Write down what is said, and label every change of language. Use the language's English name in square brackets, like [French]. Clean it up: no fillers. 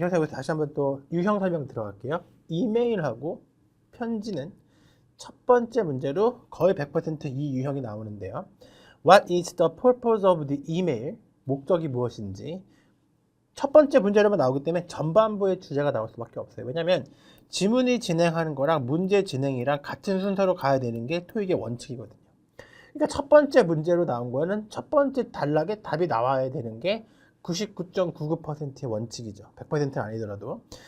[Korean] 여기서 다시 한번 또 유형 설명 들어갈게요. 이메일하고 편지는 첫 번째 문제로 거의 100%이 유형이 나오는데요. [English] What is the purpose of the email? [Korean] 목적이 무엇인지. 첫 번째 문제로만 나오기 때문에 전반부의 주제가 나올 수밖에 없어요. 왜냐하면 지문이 진행하는 거랑 문제 진행이랑 같은 순서로 가야 되는 게 토익의 원칙이거든요. 그러니까 첫 번째 문제로 나온 거는 첫 번째 단락에 답이 나와야 되는 게 99.99%의 원칙이죠. 100%는 아니더라도.